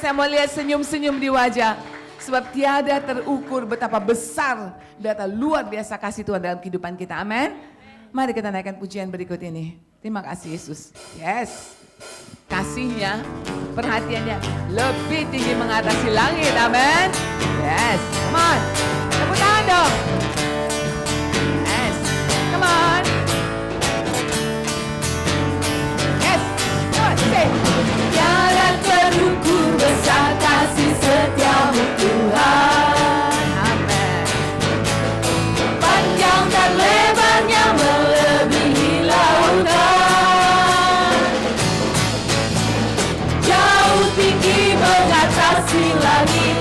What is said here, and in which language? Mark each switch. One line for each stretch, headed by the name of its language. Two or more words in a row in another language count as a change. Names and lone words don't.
Indonesian: Saya mau lihat senyum-senyum di wajah. Sebab tiada terukur betapa besar data luar biasa kasih Tuhan dalam kehidupan kita. Amin. Mari kita naikkan pujian berikut ini. Terima kasih Yesus. Yes. Kasihnya, perhatiannya lebih tinggi mengatasi langit. Amin.
English: Yes. Come on.
Indonesian: Tepuk tangan dong.
English: Yes. Come on. Yes. Come on. Say.
Indonesian: Tiada terukur besar kasih setia-Mu Tuhan. Amin. Panjang dan lebarnya melebihi lautan. Jauh tinggi mengatasi langit.